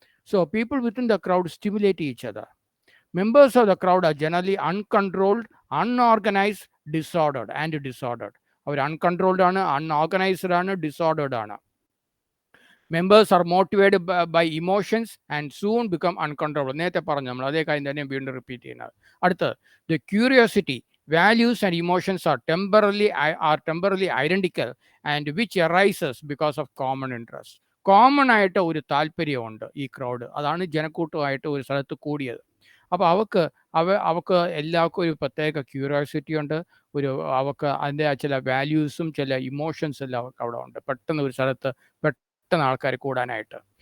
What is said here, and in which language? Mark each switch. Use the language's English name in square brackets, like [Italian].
[English] So people within the crowd stimulate each other. Members of the crowd are generally uncontrolled, unorganized, disordered. [Malayalam] Our uncontrolled ആണ്, unorganised ആണ്, ഡിസോർഡേർഡ് ആണ്. [English] Members are motivated by emotions and soon become uncontrollable. [Malayalam] നേരത്തെ പറഞ്ഞു നമ്മൾ, അതേ കാര്യം തന്നെ വീണ്ടും റിപ്പീറ്റ് ചെയ്യുന്നത്. അടുത്ത്, the curiosity [English] values and emotions are temporarily identical and which arises because of common interest. [Malayalam] Common ആയിട്ട് ഒരു താല്പര്യമുണ്ട് ഈ ക്രൗഡ്, അതാണ് ജനക്കൂട്ടമായിട്ട് ഒരു സ്ഥലത്ത് കൂടിയത്. അപ്പോൾ അവർക്ക് എല്ലാവർക്കും ഒരു പ്രത്യേക ക്യൂരിയോസിറ്റി ഉണ്ട്, ഒരു അവർക്ക് അതിൻ്റെ ചില വാല്യൂസും ചില ഇമോഷൻസ് എല്ലാം അവർക്ക് അവിടെ ഉണ്ട്, പെട്ടെന്ന് ഒരു സ്ഥലത്ത് പെട്ടെന്ന് ആൾക്കാർ കൂടാനായിട്ട്.